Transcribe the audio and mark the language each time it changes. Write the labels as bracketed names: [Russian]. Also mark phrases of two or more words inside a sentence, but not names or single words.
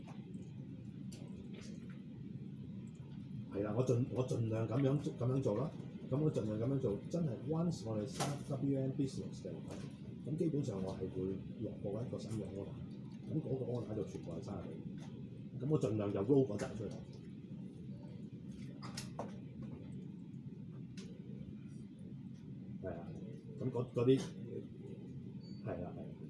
[Cantonese] 係啦，我盡量咁樣做啦。咁我盡量咁樣做，真係 once 我哋 [English] start WM business [Cantonese] 嘅，咁基本上我係會落過一個新嘅 order，咁嗰個 order 就全部係30幾，咁我盡量就 roll 嗰陣出嚟。係啊，咁嗰啲係啊。